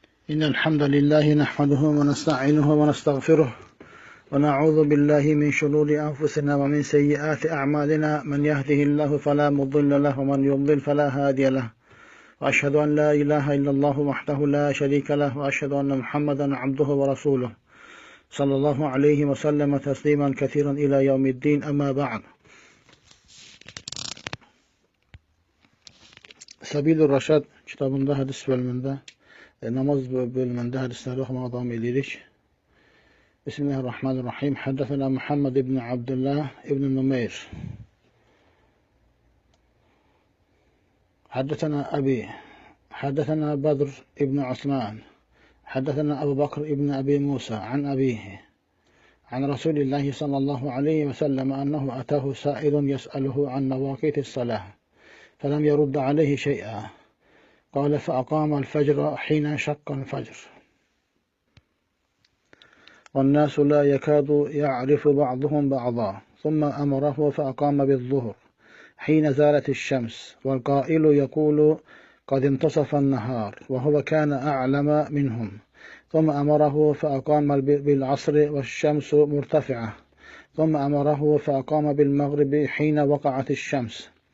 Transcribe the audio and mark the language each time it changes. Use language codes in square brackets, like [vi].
[ar] إن الحمد لله نحمده ونستعينه ونستغفره ونعوذ بالله من شرور أنفسنا ومن سيئات أعمالنا من يهده الله فلا مضل له ومن يضلل فلا هادي له وأشهد أن لا إله إلا الله وحده لا شريك له وأشهد أن محمدا عبده ورسوله صلى الله عليه وسلم تسليما كثيرا إلى يوم الدين أما بعد. [az] Sabilur Raşad kitabında hadis bölümündə, namaz bölümündə hadisləri oxumağa davam edirik. [ar] Bismillahirrahmanirrahim. Həddəthənə Muhammed ibn Abdullah ibn Numeyr. Həddəthənə Əbi. Həddəthənə Badr ibn Osman. Həddəthənə Əbu Bakr ibn Əbi Musa an əbihi. An Rasulillahi sallallahu aleyhi və səlləm ənəhu ətəhu sailun yəsəluhu an məvaqitis salah. فلم يرد عليه شيئا قال فأقام الفجر حين انشق الفجر والناس لا يكاد يعرف بعضهم بعضا ثم أمره فأقام بالظهر حين زالت الشمس والقائل يقول قد انتصف النهار وهو كان أعلم منهم ثم أمره فأقام بالعصر والشمس مرتفعة ثم أمره فأقام بالمغرب حين وقعت الشمس